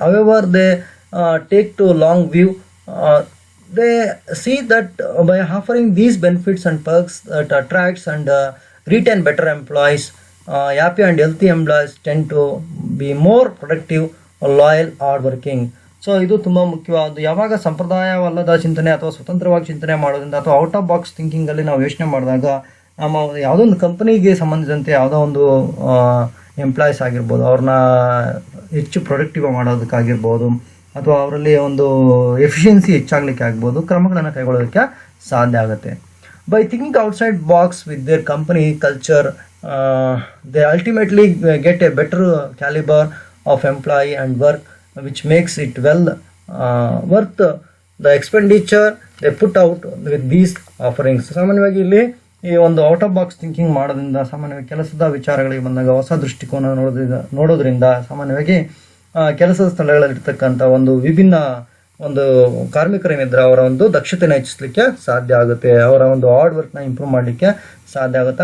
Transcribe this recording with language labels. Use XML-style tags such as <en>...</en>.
<en>However, they take to long view. They see that by offering these benefits and perks that attracts and retain better employees, happy and healthy employees tend to be more productive, loyal, hardworking.</en> <kn>So ಇದು ತುಂಬ ಮುಖ್ಯವಾದ. ಯಾವಾಗ ಸಂಪ್ರದಾಯವಲ್ಲದ ಚಿಂತನೆ ಅಥವಾ ಸ್ವತಂತ್ರವಾಗಿ ಚಿಂತನೆ ಮಾಡೋದ್ರಿಂದ ಅಥವಾ ಔಟ್ ಆಫ್ ಬಾಕ್ಸ್ ಥಿಂಕಿಂಗಲ್ಲಿ ನಾವು ಯೋಚನೆ ಮಾಡಿದಾಗ ನಮ್ಮ ಯಾವುದೋ ಒಂದು ಕಂಪನಿಗೆ ಸಂಬಂಧಿಸಿದಂತೆ ಯಾವುದೋ ಒಂದು ಎಂಪ್ಲಾಯೀಸ್ ಆಗಿರ್ಬೋದು, ಅವ್ರನ್ನ ಹೆಚ್ಚು ಪ್ರೊಡಕ್ಟಿವ್ ಮಾಡೋದಕ್ಕಾಗಿರ್ಬೋದು, ಅಥವಾ ಅವರಲ್ಲಿ ಒಂದು ಎಫಿಷಿಯನ್ಸಿ ಹೆಚ್ಚಾಗಲಿಕ್ಕೆ ಆಗ್ಬೋದು, ಕ್ರಮಗಳನ್ನು ಕೈಗೊಳ್ಳೋದಕ್ಕೆ ಸಾಧ್ಯ ಆಗುತ್ತೆ.</kn> <en>By thinking outside box with their company culture, they ultimately get a better caliber of employee and work, which makes it well worth the expenditure they put out with these offerings.</en> <kn>ಸಾಮಾನ್ಯವಾಗಿ ಇಲ್ಲಿ ಈ ಒಂದು out of box thinking ಮಾಡೋದ್ರಿಂದ, ಸಾಮಾನ್ಯವಾಗಿ ಕೆಲಸದ ವಿಚಾರಗಳಿಗೆ ಬಂದಾಗ ಹೊಸ ದೃಷ್ಟಿಕೋನ ನೋಡೋದ್ರಿಂದ ಸಾಮಾನ್ಯವಾಗಿ ಕೆಲಸದ ಸ್ಥಳಗಳಲ್ಲಿರ್ತಕ್ಕಂಥ ಒಂದು ವಿಭಿನ್ನ ಒಂದು ಕಾರ್ಮಿಕರೇನಿದ್ರೆ ಅವರ ಒಂದು ದಕ್ಷತೆನ ಹೆಚ್ಚಿಸಲಿಕ್ಕೆ ಸಾಧ್ಯ ಆಗುತ್ತೆ, ಅವರ ಒಂದು ಹಾರ್ಡ್ ವರ್ಕ್ನ ಇಂಪ್ರೂವ್ ಮಾಡಲಿಕ್ಕೆ ಸಾಧ್ಯ ಆಗುತ್ತೆ.</kn>